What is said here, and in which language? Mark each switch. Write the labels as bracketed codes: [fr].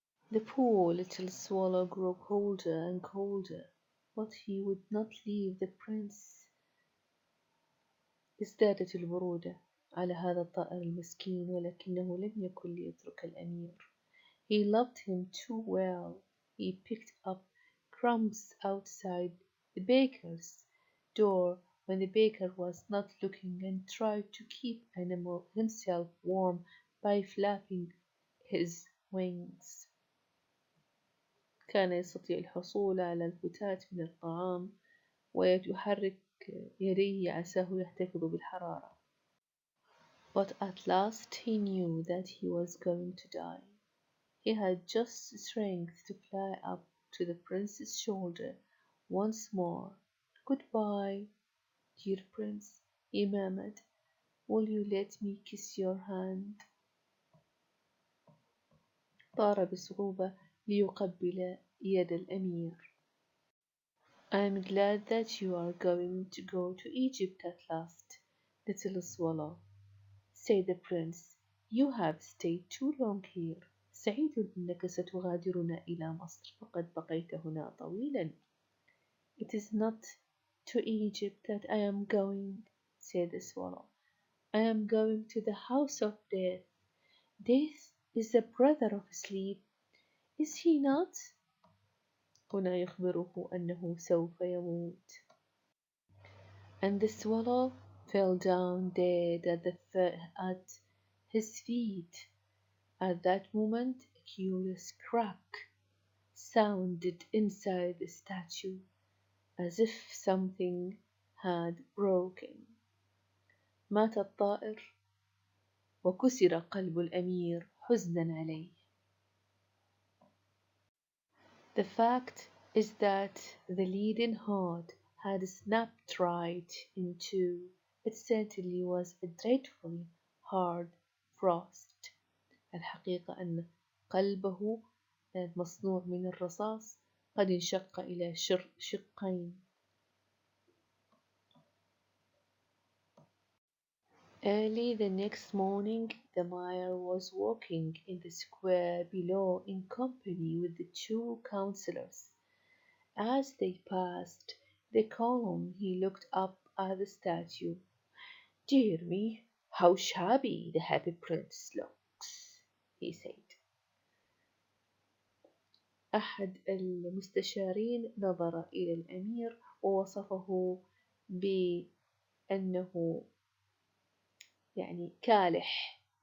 [en] The poor little swallow grew colder and colder, but he would not leave the prince. [ar] ازدادت البرودة على هذا الطائر المسكين، ولكنه لم يكن ليترك الأمير. [en] He loved him too well. He picked up crumbs outside the baker's door when the baker was not looking, and tried to keep himself warm by flapping his wings. [ar] كان يستطيع الحصول على الفتات من الطعام ويحرك يديه عساه يحتفظ بالحرارة. [en] But at last he knew that he was going to die. He had just strength to fly up to the prince's shoulder once more. Goodbye, dear prince, he murmured. Will you let me kiss your hand? [ar] طار بصعوبة ليقبل يد الأمير. [en] I am glad that you are going to go to Egypt at last, little swallow, said the prince. You have stayed too long here. [ar] سعيد أنك ستغادرنا إلى مصر، فقد بقيت هنا طويلا. [en] It is not to Egypt that I am going, said the swallow. I am going to the house of death. Death is the brother of sleep, is he not? [ar] هنا يخبره أنه سوف يموت. [en] And the swallow fell down dead at his feet. At that moment, a curious crack sounded inside the statue, as if something had broken. [ar] مات الطائر وكسر قلب الأمير حزنا عليه. [en] The fact is that the leaden heart had snapped right in two. It certainly was a dreadfully hard frost. [ar] الحقيقة أن قلبه المصنوع من الرصاص قد انشق إلى شقين. [en] Early the next morning, the mayor was walking in the square below in company with the two councillors. As they passed the column, he looked up at the statue. Dear me, How shabby the happy prince looks, he said. [ar] أحد المستشارين نظر إلى الأمير ووصفه بأنه كالح.